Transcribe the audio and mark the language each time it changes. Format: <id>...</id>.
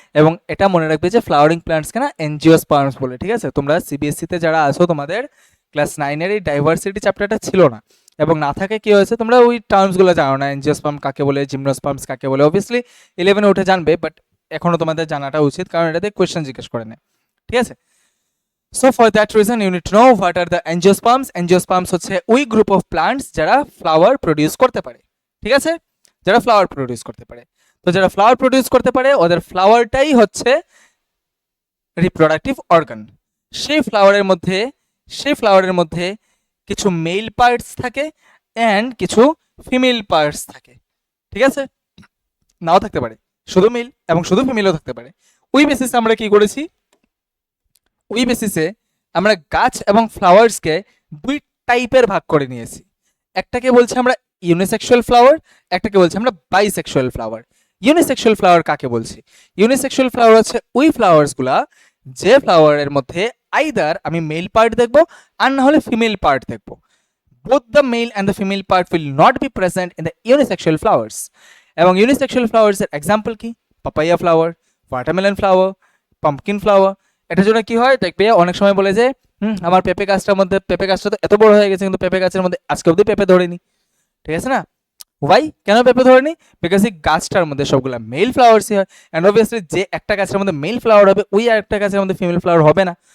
<bn>এবং এটা মনে রাখবে যে ফ্লাওয়ারিং প্ল্যান্টসকে না এনজিওস্পার্মস বলে। ঠিক আছে, তোমরা সিবিএসসিতে যারা আসো তোমাদের ক্লাস 9-এর এই ডাইভার্সিটি চ্যাপ্টারটা ছিল না, এবং না থাকে কি হয়েছে তোমরা ওই টার্মসগুলো জানো না, এনজিওস্পার্ম কাকে বলে, জিমনোস্পার্মস কাকে বলে। অবভিয়াসলি 11-এ উঠে জানবে, বাট এখনও তোমাদের জানাটা উচিত, কারণ এটাতে কোয়েশ্চেন জিজ্ঞেস করে নেয়। ঠিক আছে,</bn> <en>so for that reason you need to know what are the angiosperms.</en> <bn>Angiosperms হচ্ছে ওই গ্রুপ অফ প্লান্টস যারা ফ্লাওয়ার প্রডিউস করতে পারে। ঠিক আছে, যারা ফ্লাওয়ার প্রডিউস করতে পারে, তো যারা ফ্লাওয়ার প্রডিউস করতে পারে ওদের ফ্লাওয়ারটাই হচ্ছে রিপ্রোডাক্টিভ অর্গান। সেই ফ্লাওয়ারের মধ্যে কিছু মেল পার্টস থাকে অ্যান্ড কিছু ফিমেল পার্টস থাকে। ঠিক আছে, নাও থাকতে পারে, শুধু মেল এবং শুধু ফিমেলও থাকতে পারে। ওই বেসিসে আমরা কি করেছি, ওই বেসিসে আমরা গাছ এবং ফ্লাওয়ার্সকে দুই টাইপের ভাগ করে নিয়েছি। একটাকে বলছি আমরা ইউনিসেক্সুয়াল ফ্লাওয়ার, একটাকে বলছি আমরা বাইসেক্সুয়াল ফ্লাওয়ার। ইউনিসেক্সুয়াল ফ্লাওয়ার কাকে বলছি, ইউনিসেক্সুয়াল ফ্লাওয়ার হচ্ছে ওই ফ্লাওয়ার্সগুলা যে ফ্লাওয়ারের মধ্যে আইদার আমি মেল পার্ট দেখবো আর না হলে ফিমেল পার্ট দেখবো।</bn> <en>both the male and the female part will not be present in the unisexual flowers.</en> <bn>এবং ইউনিসেক্সুয়াল ফ্লাওয়ার্সের এক্সাম্পল কি, papaya flower, watermelon flower, pumpkin flower. এটার জন্য কি হয় দেখবে অনেক সময় বলে যে আমার পেঁপে গাছটার মধ্যে, পেঁপে গাছটা তো এত বড় হয়ে গেছে কিন্তু পেঁপে গাছের মধ্যে আজকে অবধি পেঁপে ধরেনি। ঠিক আছে না, ওয়াই, কেন পেঁপে ধরেনি, বিকজ এই গাছটার মধ্যে সবগুলো মেল ফ্লাওয়ার্সই হয়, অ্যান্ড অবভিয়াসলি যে একটা গাছের মধ্যে মেল ফ্লাওয়ার হবে ওই আরেকটা গাছের মধ্যে ফিমেল ফ্লাওয়ার হবে না।</bn>